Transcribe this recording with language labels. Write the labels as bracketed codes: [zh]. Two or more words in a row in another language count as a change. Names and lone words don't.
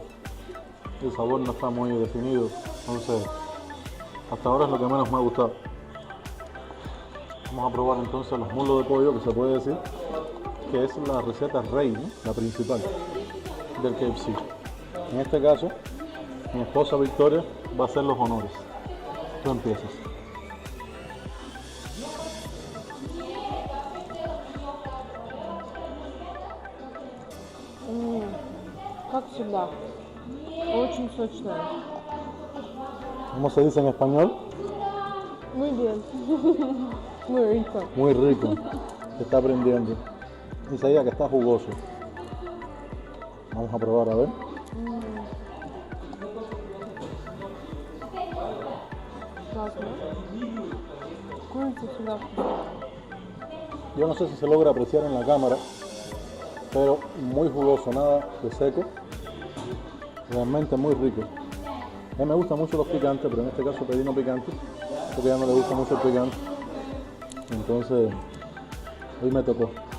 [es] El sabor no está muy definido. Entonces, hasta ahora es lo que menos me ha gustado. Vamos a probar entonces los muslos de pollo, que se puede decir que es la receta rey, ¿no? La principal del KFC. En este caso, mi esposa Victoria va a hacer los honores. Tú empiezas. [ru] Как всегда. Очень сочная. [es] ¿Cómo se dice en español? Muy bien. Muy rico. Muy rico. Se está aprendiendo. Dice ella que está jugoso. Vamos a probar a ver. [ru] Классно. Курица всегда вкусная. [es] Yo no sé si se logra apreciar en la cámara, pero muy jugoso, nada de seco. Realmente muy rico. A mí me gustan mucho los picantes, pero en este caso pedí no picante, porque a ella no le gusta mucho el picante. Entonces, hoy me tocó.